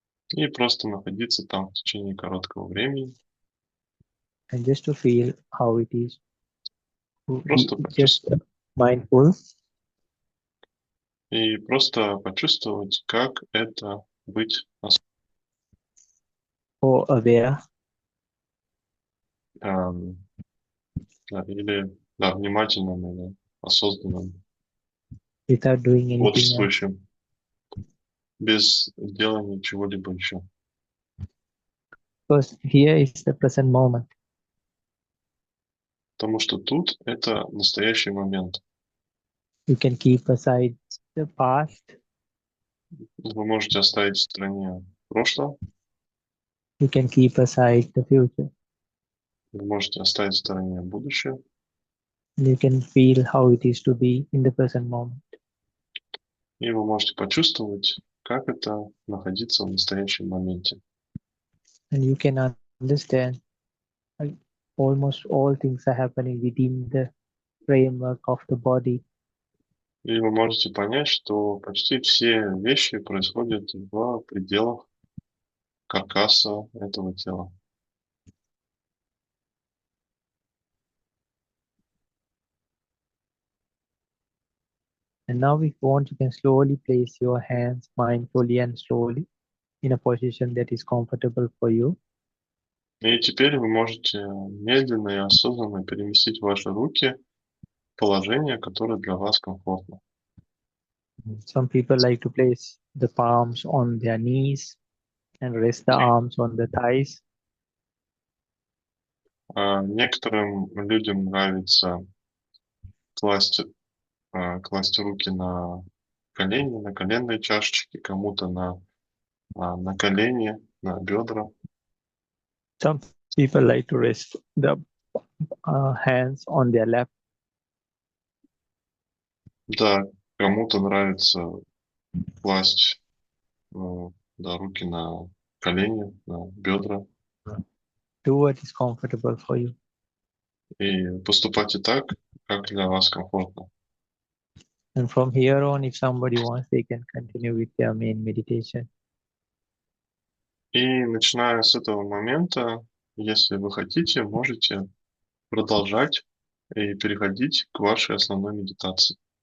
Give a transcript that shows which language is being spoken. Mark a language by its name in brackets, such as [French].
[Russian] и просто находиться там в течение короткого времени, [English] And just to feel how it is to be [Russian] просто [English] just [Russian] почувствовать, [English] mindful [Russian] и просто почувствовать, как это быть [English] or aware [Russian] эм, да, или да, внимательным или осознанным, [English] without doing anything else. [Russian] бодрствующим, без делания чего-либо еще. [English] Because here is the present moment. [Russian] Потому что тут это настоящий момент. [English] You can keep aside the past. [Russian] Вы можете оставить в стороне прошлое, [English] You can keep aside the future. [Russian] вы можете оставить в стороне будущее, [English] And you can feel how it is to be in the present moment. [Russian] и вы можете почувствовать, как это находиться в настоящем моменте. [English] And you can understand like, almost all things are happening within the framework of the body. [Russian] И вы можете понять, что почти все вещи происходят в пределах каркаса этого тела. [English] And now if you want, you can slowly place your hands mindfully and slowly in a position that is comfortable for you. [Russian] И теперь вы можете медленно и осознанно переместить ваши руки в положение, которое для вас комфортно. [English] Some people like to place the palms on their knees and rest the arms on the thighs. [Russian] Некоторым людям нравится класть, класть руки на колени, на коленные чашечки, кому-то на колени, на бедра. [English] Some people like to rest the hands on their lap. [Russian] Да, кому-то нравится класть да, руки на колени, на бедра. [English] Do what is comfortable for you. [Russian] И поступайте так, как для вас комфортно. [English] And from here on, if somebody wants, they can continue with their main meditation. [Russian] И начиная с этого момента, если вы хотите, можете продолжать и переходить к вашей основной медитации.